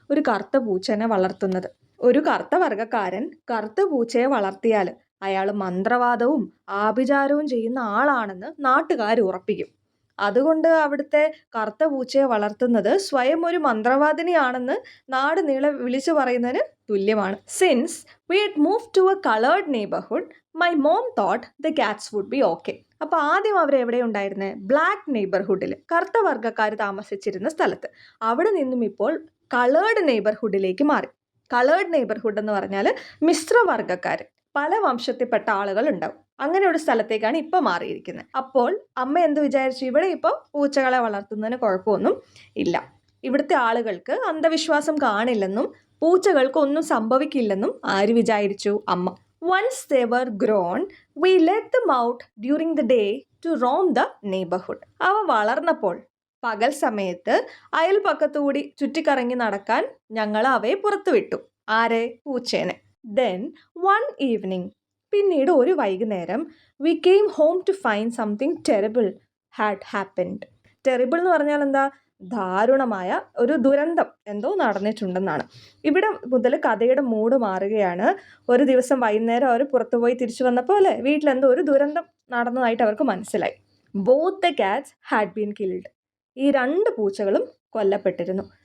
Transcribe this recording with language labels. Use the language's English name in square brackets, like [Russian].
[Malayalam] ഒരു കറുത്ത പൂച്ചനെ വളർത്തുന്നത്. ഒരു കറുത്ത വർഗ്ഗക്കാരൻ കറുത്ത പൂച്ചയെ വളർത്തിയാൽ അയാൾ മന്ത്രവാദവും ആഭിചാരവും ചെയ്യുന്ന ആളാണെന്ന് നാട്ടുകാർ ഉറപ്പിക്കും. അതുകൊണ്ട് അവിടുത്തെ കറുത്ത പൂച്ചയെ വളർത്തുന്നത് സ്വയം ഒരു മന്ത്രവാദിനിയാണെന്ന് നാട് നീളെ വിളിച്ചു പറയുന്നതിന് തുല്യമാണ്. Since [English] we had moved to a colored neighborhood, my mom thought the cats would be okay. [Malayalam] അപ്പോൾ ആദ്യം അവർ എവിടെ ഉണ്ടായിരുന്നത്? ബ്ലാക്ക് നെയ്ബർഹുഡിൽ, കറുത്ത വർഗ്ഗക്കാർ താമസിച്ചിരുന്ന സ്ഥലത്ത്. അവിടെ നിന്നും ഇപ്പോൾ കളേർഡ് നെയ്ബർഹുഡിലേക്ക് മാറി. കളേർഡ് നെയ്ബർഹുഡ് എന്ന് പറഞ്ഞാൽ മിശ്രവർഗ്ഗക്കാർ, പല വംശത്തിൽപ്പെട്ട ആളുകൾ ഉണ്ടാവും. അങ്ങനെ ഒരു സ്ഥലത്തേക്കാണ് ഇപ്പോൾ മാറിയിരിക്കുന്നത്. അപ്പോൾ അമ്മ എന്ത് വിചാരിച്ചു? ഇവിടെ ഇപ്പോൾ പൂച്ചകളെ വളർത്തുന്നതിന് കുഴപ്പമൊന്നും ഇല്ല, ഇവിടുത്തെ ആളുകൾക്ക് അന്ധവിശ്വാസം കാണില്ലെന്നും പൂച്ചകൾക്ക് ഒന്നും സംഭവിക്കില്ലെന്നും ആര് വിചാരിച്ചു? അമ്മ. [English] Once they were grown, we let them out during the day to roam the neighborhood. [Malayalam] അവ വളർന്നപ്പോൾ പകൽ സമയത്ത് അയൽപക്കത്തുകൂടി ചുറ്റിക്കറങ്ങി നടക്കാൻ ഞങ്ങൾ അവയെ പുറത്തുവിട്ടു. ആരെ? പൂച്ചേനെ. [English] Then one evening, [Malayalam] പിന്നീട് ഒരു വൈകുന്നേരം, [English] we came home to find something terrible had happened. [Malayalam] Terrible എന്ന് പറഞ്ഞാൽ എന്താ? ദാരുണമായ ഒരു ദുരന്തം എന്തോ നടന്നിട്ടുണ്ടെന്നാണ്. ഇവിടെ മുതൽ കഥയുടെ മൂഡ് മാറുകയാണ്. ഒരു ദിവസം വൈകുന്നേരം അവർ പുറത്തുപോയി തിരിച്ചു വന്നപ്പോൾ അല്ലേ വീട്ടിലെന്തോ ഒരു ദുരന്തം നടന്നതായിട്ട് അവർക്ക് മനസ്സിലായി. [English] Both the cats had been killed. [Malayalam] ഈ 2 പൂച്ചകളും കൊല്ലപ്പെട്ടിരുന്നു.